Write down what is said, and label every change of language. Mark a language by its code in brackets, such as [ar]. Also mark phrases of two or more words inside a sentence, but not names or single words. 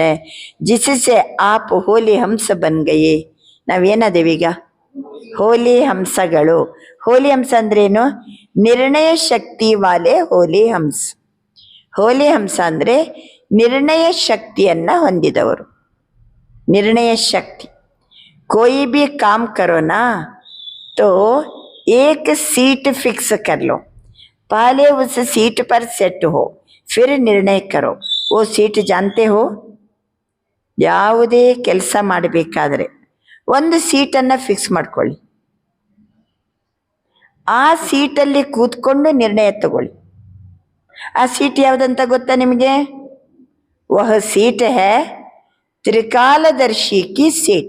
[hi] जिससे आप होली हंस बन गये. [kn] ನಾವೇನದೇವೀಗ? ಹೋಲಿ ಹಂಸಗಳು. ಹೋಲಿ ಹಂಸ ಅಂದ್ರೇನು? [hi] निर्णय शक्ति वाले होली हंस. [kn] ಹೋಲಿ ಹಂಸ ಅಂದ್ರೆ ನಿರ್ಣಯ ಶಕ್ತಿಯನ್ನ ಹೊಂದಿದವರು. ನಿರ್ಣಯ ಶಕ್ತಿ. [hi] कोई भी काम करो ना तो एक [en] seat fix [hi] कर लो. पहले उस सीट पर सेट हो, फिर निर्णय करो. वो सीट जानते हो? [kn] ಯಾವುದೇ ಕೆಲಸ ಮಾಡಬೇಕಾದ್ರೆ ಒಂದು ಸೀಟನ್ನು ಫಿಕ್ಸ್ ಮಾಡ್ಕೊಳ್ಳಿ. ಆ ಸೀಟಲ್ಲಿ ಕೂತ್ಕೊಂಡು ನಿರ್ಣಯ ತಗೊಳ್ಳಿ. ಆ ಸೀಟ್ ಯಾವುದಂತ ಗೊತ್ತಾ ನಿಮಗೆ? [hi] वह सीट है त्रिकालदर्शी की सीट.